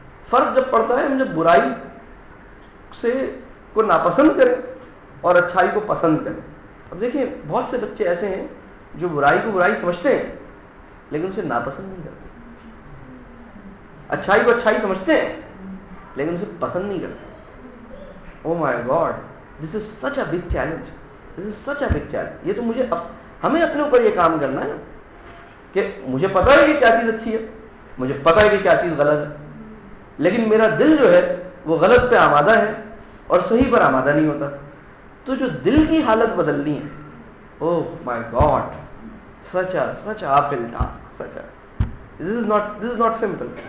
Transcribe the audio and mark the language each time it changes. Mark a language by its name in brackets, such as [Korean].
[Urdu] فرق جب پڑتا ہے ہم جب برائی سے کو ناپسند کریں اور اچھائی کو پسند کریں. اب دیکھیں بہت سے بچے ایسے ہیں جو برائی کو برائی سمجھتے ہیں لیکن اسے ناپسند نہیں کرتے, اچھائی کو اچھائی سمجھتے ہیں لیکن اسے پسند نہیں کرتے. [English] Oh my God, this is such a big challenge, this is such a big challenge. [Urdu] یہ تو مجھے ہمیں اپنے اوپر یہ کام کرنا ہے کہ مجھے پتا ہے کہ کیا چیز اچھی ہے, مجھے پتا ہے کہ کیا چیز غلط ہے, لیکن میرا دل جو ہے وہ غلط پہ آمادہ ہے اور صحیح پر آمادہ نہیں ہوتا. تو جو دل کی حالت بدلنی ہے, [English] Oh my god, such a uphill task, such a, this is not simple.